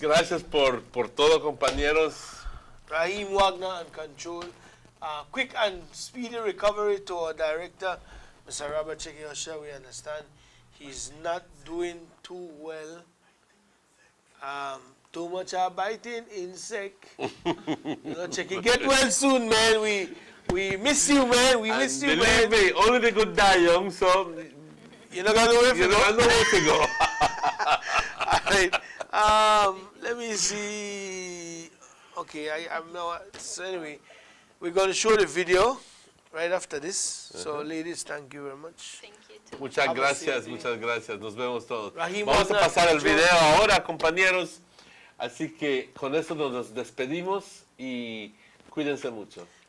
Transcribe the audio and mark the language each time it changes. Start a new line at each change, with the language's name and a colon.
Spanish: Gracias por todo, compañeros.
English: Rahim Wagner and control. Quick and speedy recovery to our director, Mr. Robert Chekiosha. We understand he's not doing too well. Too much biting insect. Checky, get well soon, man. We miss you, man. We miss you, man. Believe me, only the good die young, so you're not gonna know you don't know where to go. All right. Let me see. Okay, I'm now. So anyway, we're going to show the video right after this. So, ladies, thank you very much. Thank you too.
Spanish: Muchas gracias, muchas gracias. Nos vemos todos. Vamos a pasar el video ahora, compañeros. Así que con eso nos despedimos y cuídense mucho.